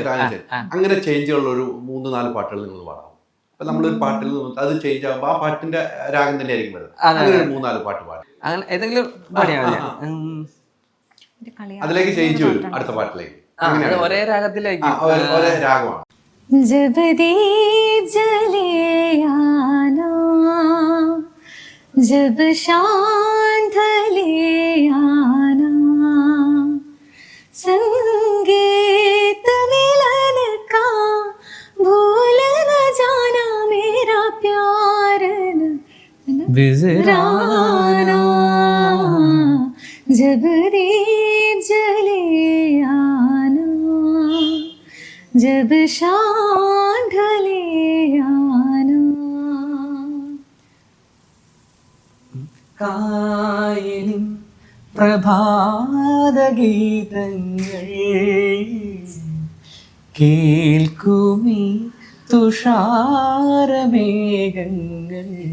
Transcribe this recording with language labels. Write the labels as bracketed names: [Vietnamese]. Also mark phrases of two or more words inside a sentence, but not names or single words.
[Malayalam] അങ്ങനെ ചേഞ്ചുള്ള ഒരു 3-4 പാട്ടുകൾ നിങ്ങൾ പാടാം. അപ്പൊ നമ്മളൊരു പാട്ടിൽ അത് ചേഞ്ച് ആകുമ്പോൾ ആ പാട്ടിന്റെ രാഗം തന്നെ ആയിരിക്കും വരുന്നത്. അങ്ങനെ ഒരു 3-4 പാട്ട് പാടാം. അങ്ങനെ ഏതെങ്കിലും പാടിയാ മതി. അതിലേക്ക് ചേഞ്ച് വരും അടുത്ത പാട്ടിലേക്ക്. അത് ഒരേ രാഗത്തിലേക്ക് ഒരേ രാഗമാണ്. [Hindi] जब दीप जले आना, जब शाम ढले आना, संगीत मिलन का भूल न जाना, मेरा प्यार बिजराना. जब दीप जले आना, जब शाम ढले आना. [Malayalam] കായലിൻ പ്രഭാതഗീതങ്ങൾ കേൾക്കുമീ തുഷാരമേഘങ്ങൾ.